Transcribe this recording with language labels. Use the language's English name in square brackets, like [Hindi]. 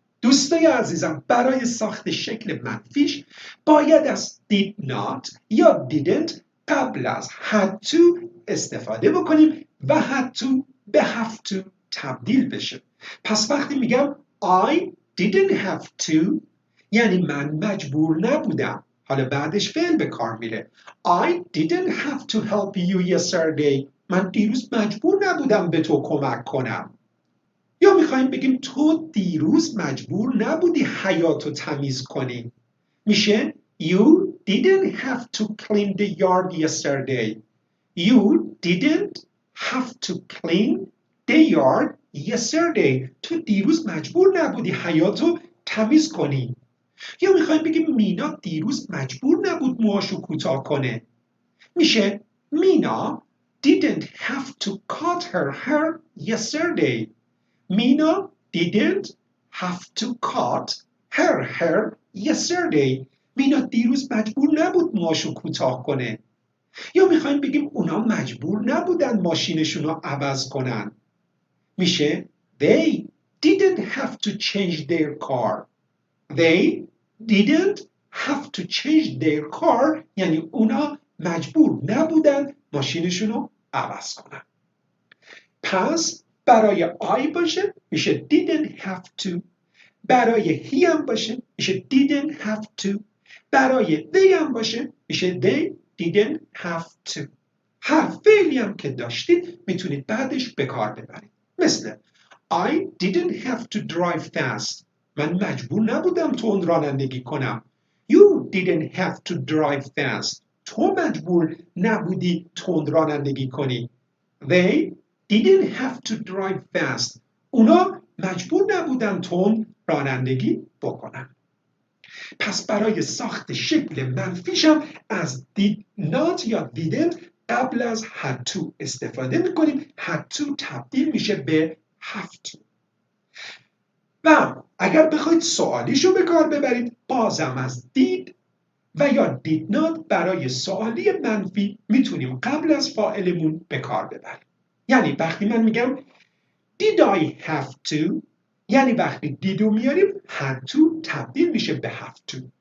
[Persian] دوستای عزیزم، برای ساخت شکل منفیش باید از did not یا didn't قبل از had to استفاده بکنیم و had to به have to تبدیل بشه. پس وقتی میگم [English] I didn't have to [Persian] یعنی من مجبور نبودم. حالا بعدش فعل به کار میره. [English] I didn't have to help you yesterday. [Persian] من دیروز مجبور نبودم به تو کمک کنم. یا میخوایم بگیم تو دیروز مجبور نبودی حیاطو تمیز کنی. میشه [English] You didn't have to clean the yard yesterday. You didn't have to clean the yard yesterday. [Persian] تو دیروز مجبور نبودی حیاطو تمیز کنی. یا میخوایم بگیم مینا دیروز مجبور نبود موهاشو کوتاه کنه. [English] میشه مینا didn't have to cut her hair yesterday. مینا didn't have to cut her hair yesterday. [Persian] مینا دیروز مجبور نبود موهاشو کوتاه کنه. یا میخوایم بگیم اونا مجبور نبودن ماشینشون رو عوض کنن. [English] میشه they didn't have to change their car. They didn't have to change their car [Persian] یعنی اونا مجبور نبودن ماشینشون رو عوض کنن. پس برای I باشه میشه didn't have to. برای he هم باشه میشه didn't have to. [English] برای they هم باشه میشه they didn't have to. [Persian] هر فعلی هم که داشتید میتونید بعدش به کار ببرید. [English] مثل I didn't have to drive fast. [Persian] من مجبور نبودم تند رانندگی کنم. [English] You didn't have to drive fast. [Persian] تو مجبور نبودی تند رانندگی کنی. [English] They didn't have to drive fast. [Persian] اونا مجبور نبودن تند رانندگی بکنن. پس برای ساخت شکل منفیشم از did not یا didn't قبل از had to استفاده میکنیم. had to تبدیل میشه به have to. و اگر بخواید سوالیشو به کار ببرید بازم از did و یا did not برای سوالی منفی میتونیم قبل از فاعلمون به کار ببریم. یعنی وقتی من میگم [English] did I have to [Persian] یعنی وقتی did رو میاریم had to تبدیل میشه به have to.